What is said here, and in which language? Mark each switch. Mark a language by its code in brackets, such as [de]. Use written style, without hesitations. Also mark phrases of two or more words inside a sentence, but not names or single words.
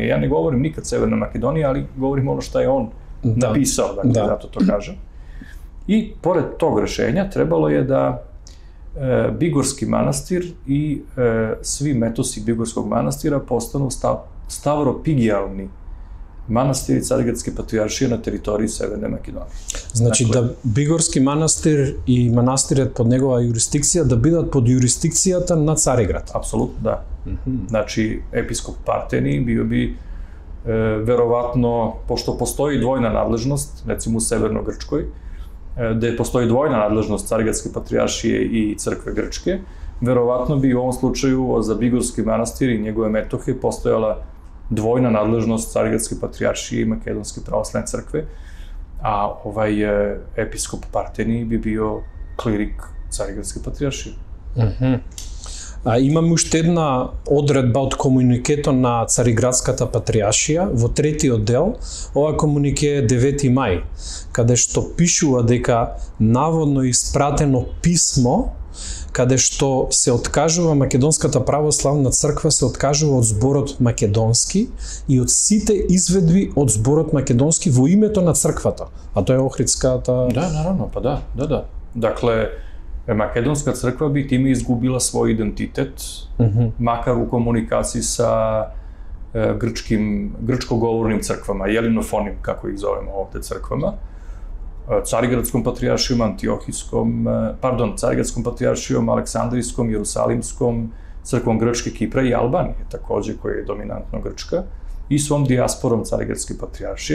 [sr] Ja ne govorim nikad Severna Makedonija, ali govorim ono što je on napisao, dakle, zato to kažem. I pored tog rešenja trebalo je da Bigorski manastir i svi metosi Bigorskog manastira postanu stavropigijalni manastiri Carigradske patrijaršije na teritoriji Severne Makedonije. [mk] Значи да Бигорски манастир и манастирот под негова юрисдикција да бидат под юрисдикцијата на Цариград. [sr] Апсолутно, да. Значи, епископ Партени био би вероватно, пошто постои двојна надлежност, рецимо у Северно-Грчкој, gde postoji dvojna nadležnost Carigradske patrijaršije i crkve Grčke, verovatno bi u ovom slučaju za Bigorski manastir i njegove metohe postojala dvojna nadležnost Carigradske patrijaršije i Makedonske pravoslavne crkve, a episkop Parteni bi bio klirik Carigradske patrijaršije. [mk] Имаме уште една одредба од комуникето на Цариградската патријаршија во третиот дел. Ова комунике е 9 мај, каде што пишува дека наводно испратено писмо каде што се откажува Македонската православна црква, се откажува од зборот македонски и од сите изведби од зборот македонски во името на црквата. А тоа е Охридската... [sr] Да, наравно, па да. Dakle, Makedonska crkva bi time izgubila svoj identitet, makar u komunikaciji sa grčko-govornim crkvama, jelinofonim, kako ih zovemo ovde crkvama, Carigradskom patrijaršijom, Carigradskom patrijaršijom, Aleksandrijskom, Jerusalimskom, crkvom Grčke, Kipra i Albanije, takođe, koja je dominantno grčka, i svom dijasporom Carigradske patrijaršije.